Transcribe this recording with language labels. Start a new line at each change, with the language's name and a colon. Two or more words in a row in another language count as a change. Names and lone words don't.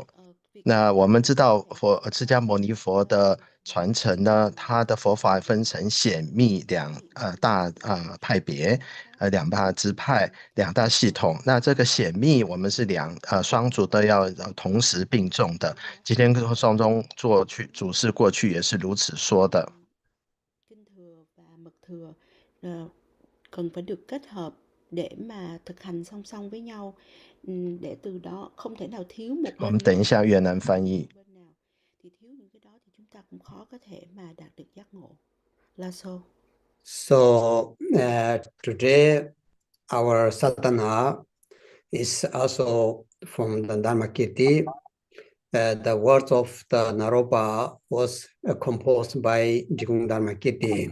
Chinese: 那我们知道释迦牟尼佛的传承呢，它的佛法分成显密两大派别，两大支派，两大系统。那这个显密我们是双组都要同时并重的。今天双中主事过去也是如此说的。
Vietnamese: cần phải được kết hợp để mà thực hành song song với nhau, để từ đó không thể nào thiếu một bên.
Chinese: 我们等一下越南翻译。
Vietnamese: thì thiếu những cái đó thì chúng ta cũng khó có thể mà đạt được giác ngộ. Là so.
English: So today our sadhana is also from the Dharmakirti. The words of the Naropa was composed by Jigong Dharmakirti.